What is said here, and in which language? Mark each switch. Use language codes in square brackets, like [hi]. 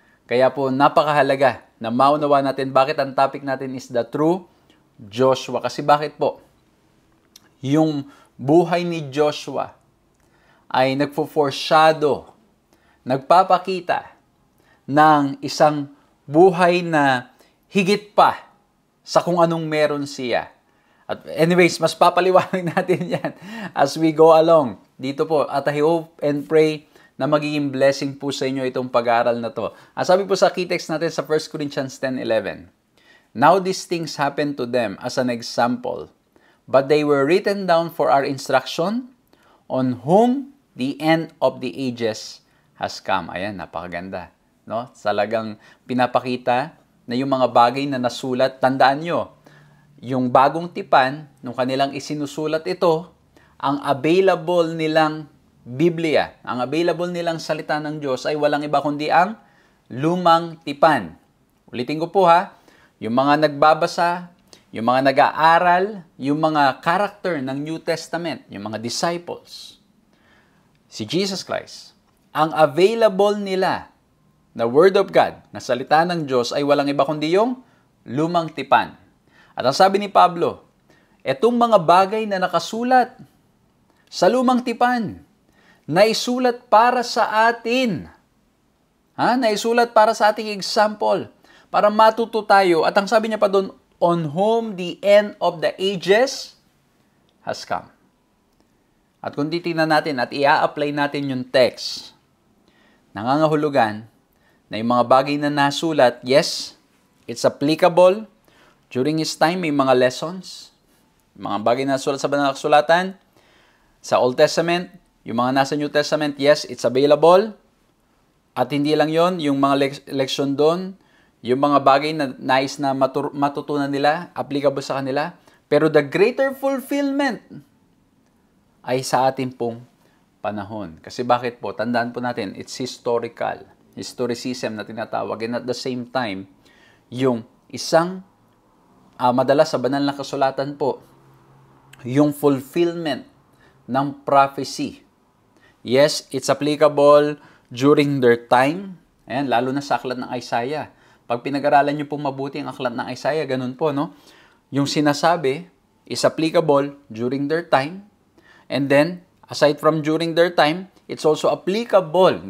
[tl] Kaya po napakahalaga na maunawa natin bakit ang topic natin [en] is the true Joshua. [tl] Kasi bakit po? Yung buhay ni Joshua ay nagpo-foreshadow, nagpapakita ng isang buhay na higit pa sa kung anong meron siya. At anyways, mas papaliwanag natin yan [en] as we go along [tl] dito po. At [en] I hope and pray [tl] na magiging blessing po sa inyo itong pag-aaral na to. Ang sabi po sa key text natin sa [en] 1 Corinthians 10:11, Now these things happened to them as an example, but they were written down for our instruction, on whom the end of the ages has come. [tl] Ayan, napakaganda. No? Talagang pinapakita na yung mga bagay na nasulat, tandaan nyo, yung bagong tipan, nung kanilang isinusulat ito, ang available nilang Biblia, ang available nilang salita ng Diyos ay walang iba kundi ang lumang tipan. Ulitin ko po ha, yung mga nagbabasa, yung mga nag-aaral, yung mga character ng New Testament, yung mga disciples, si Jesus Christ, ang available nila na Word of God, na salita ng Diyos ay walang iba kundi yung lumang tipan. At ang sabi ni Pablo, etong mga bagay na nakasulat sa lumang tipan, naisulat para sa atin. Naisulat para sa ating example, para matuto tayo. At ang sabi niya pa doon, [en] on whom the end of the ages has come. [tl] At kung titingnan natin at i-apply natin yung text, nangangahulugan na yung mga bagay na nasulat, [en] yes, it's applicable. During his time, [tl] may mga [en] lessons. [tl] Mga bagay na nasulat sa banal na kasulatan. Sa Old Testament, yung mga nasa New Testament, [en] yes, it's available. [tl] At hindi lang yon, yung mga leksyon doon, yung mga bagay na nais na matutunan nila, applicable sa kanila. Pero [en] the greater fulfillment [tl] ay sa ating pong panahon. Kasi bakit po? Tandaan po natin, [en] it's historical. [tl] Historicism na tinatawag. [en] And at the same time, [tl] yung isang madalas sa banal na kasulatan po, yung fulfillment ng prophecy. [en] Yes, it's applicable during their time. [tl] Ayan, lalo na sa aklat ng Isaiah. Pag pinag-aralan nyo pong mabuti ang aklat ng Isaiah, ganun po, no? Yung sinasabi [en] is applicable during their time. And then, aside from during their time, it's also applicable.